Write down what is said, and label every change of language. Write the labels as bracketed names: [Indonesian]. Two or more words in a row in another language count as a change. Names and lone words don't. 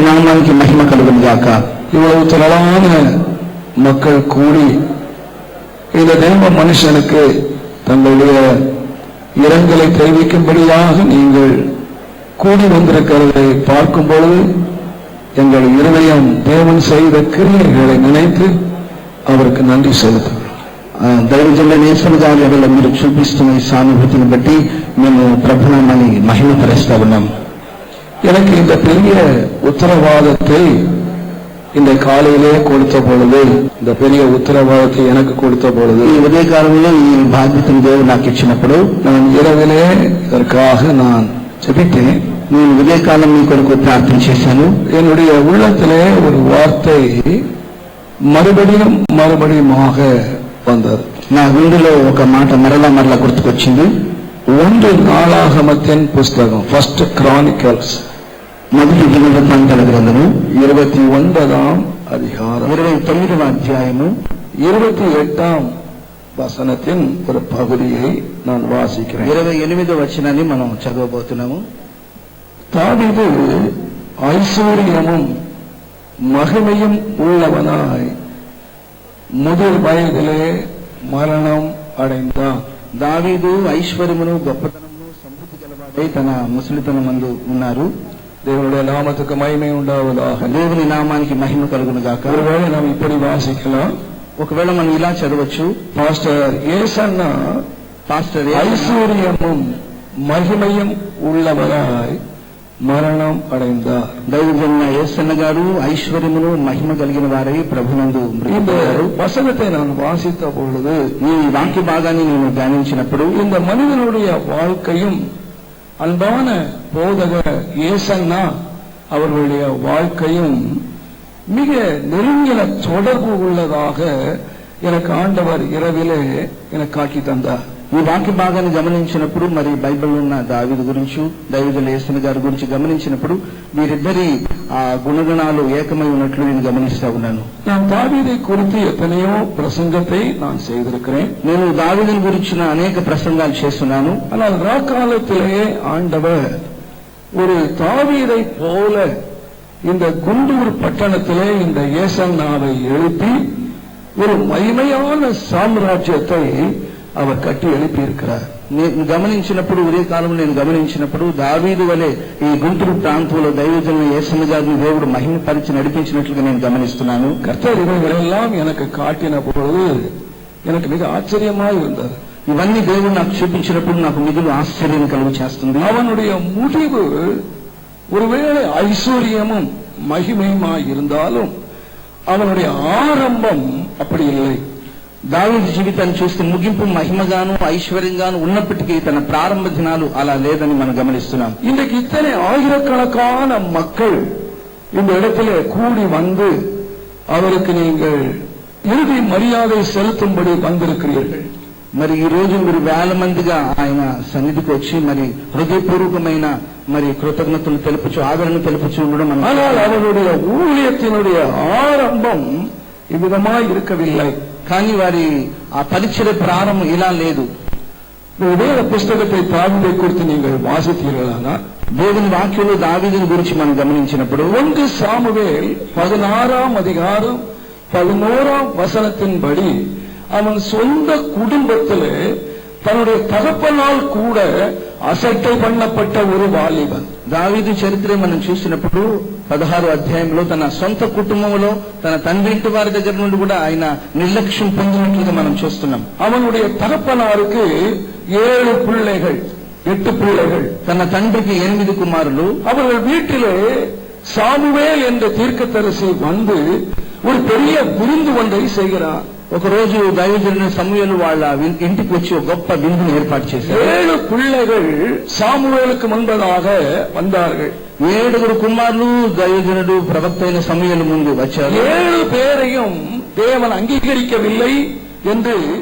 [Telugu] నామానికి మహిమ కలుగును గాక. [Tamil] இவ்வளவு திரளான மக்கள் கூடி இந்த தேவ மனுஷனுக்கு தங்களுடைய இரங்கலை தெரிவிக்கும்படியாக நீங்கள் கூடி வந்திருக்கிறதை பார்க்கும் பொழுது எங்கள் இருதயம் தேவன் செய்த கிரியைகளை நினைத்து அவருக்கு நன்றி செலுத்துகிறோம். [Telugu] దైవజనుల నేసనదారుల మీరు చూపిస్తున్న ఈ సానుభూతిని బట్టి మేము ప్రభునామాన్ని మహిమపరుస్తా ఉన్నాం. [Tamil] எனக்கு இந்த பெரிய உத்தரவாதத்தை இந்த காலையிலே கொடுத்த பொழுது, இந்த பெரிய உத்தரவாதத்தை எனக்கு கொடுத்த பொழுது, [Telugu] ఈ ఉదయకాలంలో ఈ బాధ్యతను దేవుడు నాకు ఇచ్చినప్పుడు [Tamil] நான் இரவிலே இதற்காக நான் ஜெபித்தேன். [Telugu] నేను ఉదయకాలం మీ కొరకు ప్రార్థన చేశాను. [Tamil] என்னுடைய உள்ளத்திலே ஒரு வார்த்தை மறுபடியுமாக வந்தது. [Telugu] నా గుండెలో ఒక మాట మరలా గుర్తుకొచ్చింది. [Tamil] 1 நாளாகமத்தின் புஸ்தகம், ஃபர்ஸ்ட் கிரானிக்கல்ஸ், [Telugu] మొదటి దినవృత్తాంతాల గ్రంథము [Tamil] 29వ அதிகாரம் [Telugu] 29వ అధ్యాయము [Tamil] 28వ வசனத்தின் ஒரு பகுதியை நான் வாசிக்கிறேன். [Telugu] 28వ వచనాన్ని మనం చదవబోతున్నాము. [Tamil] தாவீது ஐஸ்வர்யமும் மகிமையும் உள்ளவனாய் முதிர் வயதிலே மரணம் அடைந்தான். [Telugu] దావీదు ఐశ్వర్యమును గొప్పతనమును సమృద్ధి గలవాడై తన ముసలితనమందు ఉన్నారు. [Tamil] தேவனுடைய நாமத்துக்கு மகிமை உண்டாவதாக. [Telugu] దేవుని నామానికి మహిమ కలుగును గాక. [Tamil] ஒருவேளை நாம் இப்படி வாசிக்கலாம், [Telugu] ఒకవేళ మనం ఇలా చదవచ్చు, [Tamil] பாஸ்டர் ஏசன்னா ஐஸ்வர்யமும் மகிமையும் உள்ளவராய் మరణం అடைந்தார். [Telugu] దైవజన యేసన్న గారు ఐశ్వర్యమును మహిమ కలిగిన వారై ప్రభునందు [Tamil] మృతిపోయారు. వసనத்தை நான் வாசித்த பொழுது, [Telugu] ఈ వాక్య భాగాన్ని నేను ధ్యానించినప్పుడు, [Tamil] இந்த மனிதனுடைய வாழ்க்கையும் அன்பான போதகர் ஏசன்னா அவர்களுடைய வாழ்க்கையும் மிக நெருங்கின தொடர்பு உள்ளதாக எனக்கு ஆண்டவர் இரவிலே எனக்கு காட்டி தந்தார். [Telugu] ఈ వాక్య భాగాన్ని గమనించినప్పుడు, మరి బైబిల్లో ఉన్న దావీదు గురించి, దైవజన యేసన్న గారి గురించి గమనించినప్పుడు వీరిద్దరి ఆ గుణగణాలు ఏకమై ఉన్నట్లు నేను గమనిస్తా ఉన్నాను. [Tamil] நான் தாவீதை குறித்து எத்தனையோ பிரசங்கத்தை நான் செய்திருக்கிறேன். [Telugu] నేను దావీదుని గురించిన అనేక ప్రసంగాలు చేస్తున్నాను. [Tamil] ஆனால் ராக்காலத்திலே ஆண்டவர் ஒரு தாவீதை போல இந்த குண்டூர் பட்டணத்திலே இந்த ஏசன்னாவை எழுப்பி ஒரு மகிமையான சாம்ராஜ்யத்தை அவர் கட்டி எழுப்பி இருக்கிறார். [Telugu] గమనించినప్పుడు, ఉదయ కాలంలో నేను గమనించినప్పుడు, దావీదు వలె ఈ గుంటూరు ప్రాంతంలో దైవజనుల యేసన్న గారిని దేవుడు మహిమపరిచి నడిపించినట్లుగా నేను గమనిస్తున్నాను. [Tamil] கர்த்தர் இவைகளெல்லாம் எனக்கு காட்டின பொழுது எனக்கு மிக ஆச்சரியமாய் இருந்தது. [Telugu] ఇవన్నీ దేవుడు నాకు చూపించినప్పుడు నాకు మిగులు ఆశ్చర్యం కలుగు చేస్తుంది. [Tamil] அவனுடைய முடிவு ஒருவேளை ஐஸ்வர்யமும் மகிமையுமாய் இருந்தாலும் அவனுடைய ஆரம்பம் அப்படி இல்லை. [Telugu] దావీదు జీవితాన్ని చూస్తే ముగింపు మహిమగాను ఐశ్వర్యంగాను ఉన్నప్పటికీ తన ప్రారంభ దినాలు అలా లేదని మనం గమనిస్తున్నాం. [Tamil] இன்றைக்கு இத்தனை ஆயிரக்கணக்கான மக்கள் இந்த இடத்திலே கூடி வந்து அவருக்கு நீங்கள் இறுதி மரியாதை செலுத்தும்படி வந்திருக்கிறீர்கள். [Telugu] మరి ఈ రోజు మీరు వేల మందిగా ఆయన సన్నిధికి వచ్చి మరి హృదయపూర్వకమైన మరి కృతజ్ఞతలు తెలుపుచు, ఆదరణ తెలుపుచు ఉండడం. [Tamil] ஆனால் அவருடைய ஊழியத்தினுடைய ஆரம்பம் இவ்விதமாய் இருக்கவில்லை. [Telugu] కానీ వారి ఆ పరిచయ ప్రారంభం ఇలా లేదు. [Tamil] வேத புஸ்தகத்தை தாவீதை குறித்து நீங்கள் வாசித்தீர்களானா, [Telugu] దేవుని వాక్యంలో దావీదుని గురించి మనం గమనించినప్పుడు [Tamil] 1 சாமுவேல் 16వ அதிகாரம் 11వ வசனத்தின்படி அவன் சொந்த குடும்பத்திலே தன்னுடைய தகப்பனால் கூட அசட்டை பண்ணப்பட்ட ஒரு வாலிபன். [Telugu] దావీదు చరిత్ర మనం చూసినప్పుడు 16వ అధ్యాయంలో తన సొంత కుటుంబంలో తన తండ్రి ఇంటి వారి దగ్గర నుండి కూడా ఆయన నిర్లక్ష్యం పొందినట్లుగా మనం చూస్తున్నాం. [Tamil] அவனுடைய தகப்பனாருக்கு 7 பிள்ளைகள், 8 பிள்ளைகள். [Telugu] తన తండ్రికి 8 కుమారులు. [Tamil] அவர்கள் வீட்டிலே சாமுவேல் என்ற தீர்க்கதரிசி வந்து ஒரு பெரிய விருந்து ஒன்றை செய்கிறார். [Telugu] ఒక రోజు దైవజనుడు సమూయేలు వాళ్ళ ఇంటికి వచ్చి ఒక గొప్ప విందును ఏర్పాటు చేశారు. [Tamil] 7 பிள்ளைகள் சாமுவேலுக்கு முன்பதாக வந்தார்கள். [Telugu] 7 కుమారులు దైవజనుడు ప్రవక్త అయిన సమూయేలు ముందు వచ్చారు. [Tamil] 7 பேரையும் தேவன் அங்கீகரிக்கவில்லை என்று